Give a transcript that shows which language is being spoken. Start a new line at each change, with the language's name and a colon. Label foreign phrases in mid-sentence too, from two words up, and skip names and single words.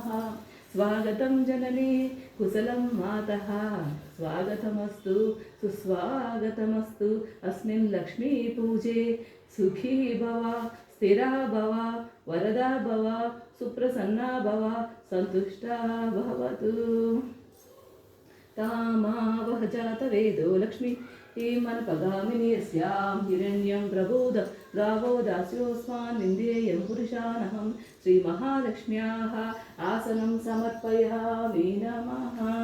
Sanskrit: స్వాగతం జననీ కుశలం మాతః. స్వాగతమస్తు సుస్వాగతమస్తు అస్మిన్ లక్ష్మీ పూజే. సుఖీ భవ, స్థిరా భవ, వరదా భవ, సుప్రసన్నా భవ, సంతుష్టా భవతు. तामावह जातवेदो लक्ष्मी मनपगामिनी यस्यां हिरण्यं प्रबोध गावो दास्योऽस्मान् निन्देयं पुरुषानहं श्रीमहालक्ष्म्याः आसनं समर्पयामि नमः.